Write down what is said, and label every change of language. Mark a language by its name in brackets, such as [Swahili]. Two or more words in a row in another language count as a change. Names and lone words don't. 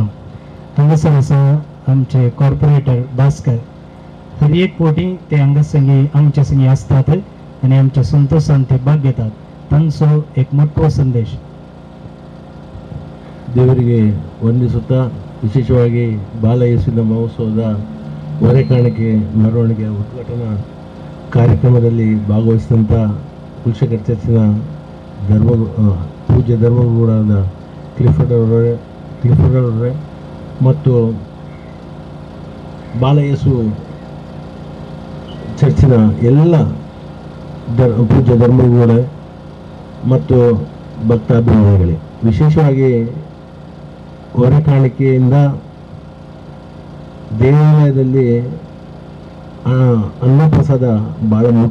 [Konkani] हांगासर आसा आमचे कॉर्पोरेटर भास्कर हर एक पोटी ते हांगा संगी आमचे संगी आसतात आनी आमच्या संतोषान ते भाग घेतात. तांचो एक मोठो संदेश. [Kannada] ದೇವರಿಗೆ ವಂದಿಸುತ್ತಾ ವಿಶೇಷವಾಗಿ ಬಾಲ ಯೇಸುವಿನ ಮಹೋತ್ಸವದ ಹೊರೆಕಾಣಿಕೆ ಮೆರವಣಿಗೆ ಉದ್ಘಾಟನಾ ಕಾರ್ಯಕ್ರಮದಲ್ಲಿ ಭಾಗವಹಿಸಿದಂಥ ಕುಲಶೇಖರ ಚರ್ಚಿನ ಪೂಜ್ಯ ಧರ್ಮಗುರುಗಳಾದ ಕ್ಲಿಫರ್ಡ್ ಅವರೇ ಮತ್ತು ಬಾಲ ಯೇಸು ಚರ್ಚಿನ ಎಲ್ಲ ಪೂಜ್ಯ ಧರ್ಮಗುರುಗಳೇ ಮತ್ತು ಭಕ್ತಾಭಿಮಾನಿಗಳೇ, ವಿಶೇಷವಾಗಿ ಹೊರೆಕಾಣಿಕೆಯಿಂದ ದೇವಾಲಯದಲ್ಲಿ ಅನ್ನಪ್ರಸಾದ ಭಾಳ ಮುಖ್ಯ.